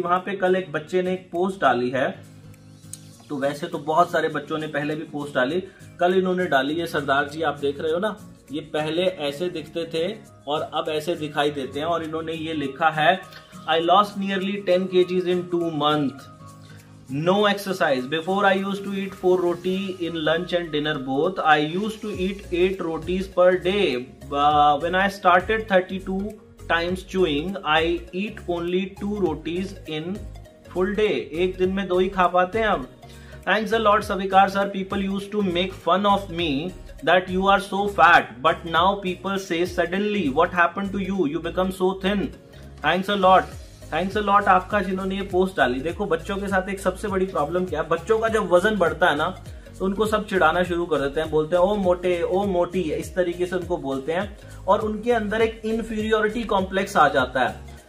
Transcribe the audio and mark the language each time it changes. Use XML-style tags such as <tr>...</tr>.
<hi>वहां पे कल एक बच्चे ने एक पोस्ट डाली है, तो वैसे तो बहुत सारे बच्चों ने पहले भी पोस्ट डाली, कल इन्होंने डाली है। सरदार जी आप देख रहे हो ना, ये पहले ऐसे दिखते थे और अब ऐसे दिखाई देते हैं। और इन्होंने ये लिखा है,</hi> <en>I lost nearly 10 kgs in 2 months. No exercise. Before I used to eat 4 roti in lunch and dinner both. I used to eat 8 rotis per day. When I started 32 times chewing, I eat only 2 rotis in full day.</en> <hi>एक दिन में 2 ही खा पाते हैं अब।</hi> <en>Thanks a lot, Savikar sir. People used to make fun of me that you are so fat, but now people say suddenly, what happened to you? You become so thin. Thanks a lot. Thanks a lot</en> <hi>आपका जिन्होंने ये post डाली। देखो बच्चों के साथ एक सबसे बड़ी प्रॉब्लम क्या है, बच्चों का जब वजन बढ़ता है ना तो उनको सब चिढ़ाना शुरू कर देते हैं, बोलते हैं ओ मोटे ओ मोटी, इस तरीके से उनको बोलते हैं और उनके अंदर एक इन्फीरियोरिटी कॉम्प्लेक्स आ जाता है।</hi>